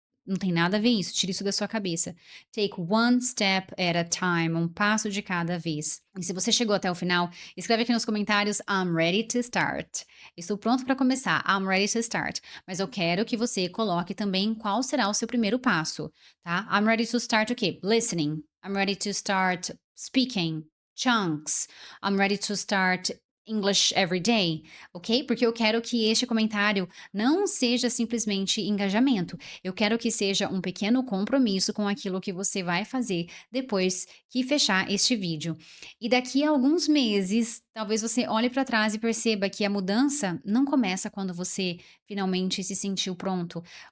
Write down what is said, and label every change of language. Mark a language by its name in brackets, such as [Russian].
[Portuguese] Não tem nada a ver isso, tira isso da sua cabeça. [English] Take one step at a time, [Portuguese] um passo de cada vez. E se você chegou até o final, escreve aqui nos comentários [English] I'm ready to start. [Portuguese] Estou pronto para começar. [English] I'm ready to start. [Portuguese] Mas eu quero que você coloque também qual será o seu primeiro passo, tá? [English] I'm ready to start [Portuguese] o quê? [English] Listening. I'm ready to start speaking. Chunks. I'm ready to start English every day, ok? [Portuguese] Porque eu quero que este comentário não seja simplesmente engajamento. Eu quero que seja um pequeno compromisso com aquilo que você vai fazer depois que fechar este vídeo. E daqui a alguns meses, talvez você olhe para trás e perceba que a mudança não começa quando você finalmente se sentiu pronto.